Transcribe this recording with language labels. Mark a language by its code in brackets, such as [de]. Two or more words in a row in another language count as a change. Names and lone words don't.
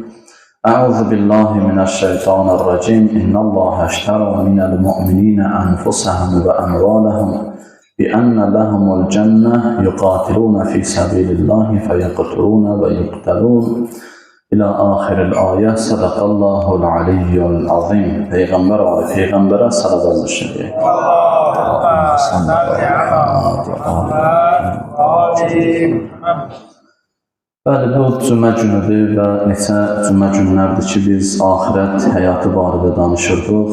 [ar] أعوذ بالله من الشيطان الرجيم إن الله اشترى من المؤمنين أنفسهم وأموالهم بأن لهم الجنة يقاتلون في سبيل الله فيقتلون ويقتلون إلى آخر الآية. صدق الله العلي العظيم. [tr] Peygamber'e salavat düşürüyor. [az] Bəli, bu cümə günüdür və neçə cümə günlərdir ki, biz ahirət həyatı barədə danışırdıq.